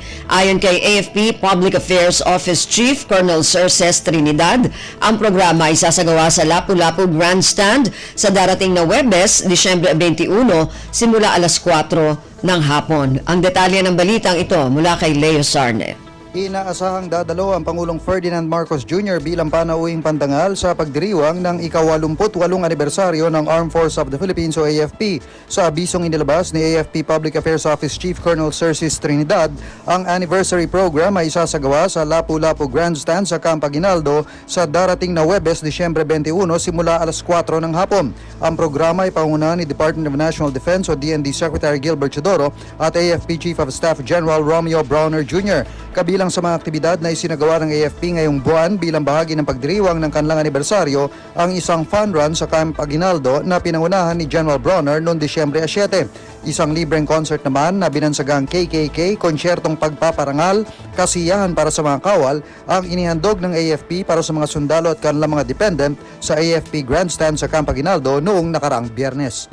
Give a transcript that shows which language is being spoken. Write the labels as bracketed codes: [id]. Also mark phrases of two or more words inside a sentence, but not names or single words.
[tl] Ayon kay AFP Public Affairs Office Chief Colonel Cerces Trinidad, ang programa ay sasagawa sa Lapu-Lapu Grandstand sa darating na Huwebes, Disyembre 21, simula alas 4 ng hapon. Ang detalye ng balitang ito mula kay Leo Sarne. Inaasahang dadalo ang Pangulong Ferdinand Marcos Jr. bilang panauwing pandangal sa pagdiriwang ng ika-88 anibersaryo ng Armed Forces of the Philippines o AFP. Sa abisong inilabas ni AFP Public Affairs Office Chief Colonel Cercis Trinidad, ang [en] anniversary program [tl] ay isasagawa sa Lapu-Lapu Grandstand sa Camp Aguinaldo sa darating na Huwebes, Disyembre 21 simula alas 4 ng hapon. Ang programa ay pangunahan ni Department of National Defense o DND Secretary Gilbert Chodoro at AFP Chief of Staff General Romeo Browner Jr. Kabilang sa mga aktibidad na isinagawa ng AFP ngayong buwan bilang bahagi ng pagdiriwang ng kanilang anibersaryo ang isang [en] fun run [tl] sa Camp Aguinaldo na pinangunahan ni General Browner noong Disyembre 7. Isang libreng concert naman na binansagang KKK, konsyertong pagpaparangal, kasiyahan para sa mga kawal ang inihandog ng AFP para sa mga sundalo at kanilang mga dependent sa AFP Grandstand sa Camp Aguinaldo noong nakaraang Biyernes.